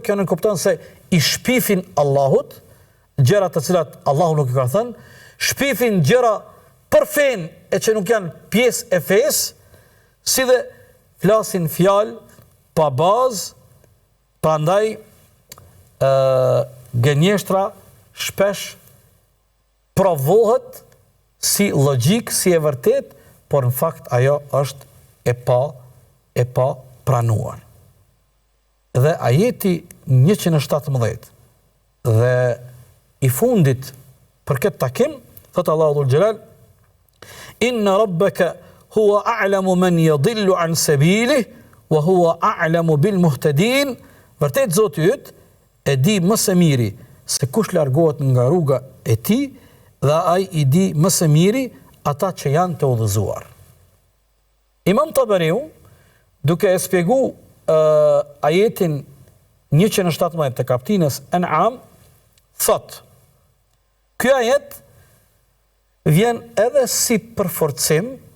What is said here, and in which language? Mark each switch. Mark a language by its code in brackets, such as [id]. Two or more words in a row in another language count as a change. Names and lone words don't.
[sq] Kjo nënkupton se i shpifin Allahut, gjëra të cilat Allahu nuk i ka thënë, shpifin gjëra për fen e që nuk janë pjesë e fesë, si dhe flasin fjalë pa bazë, prandaj gënjeshtra shpesh provohet si logjik, si e vërtet, por në fakt ajo është e pa pranuar. Dhe ajeti 117 dhe i fundit për këtë takim, thot Allahu [ar] ذو الجلال, إن ربك هو أعلم من يضل عن سبيله وهو أعلم بالمهتدين. [sq] Vërtet Zoti yt e di më së miri se kush largohet nga rruga e tij, dhe ai i di më së miri ata që janë të udhëzuar. Imam Tabariu, duke e shpjeguar ajetin 117 të kaptinës An'am, thot, ky ajet vjen edhe si përforcim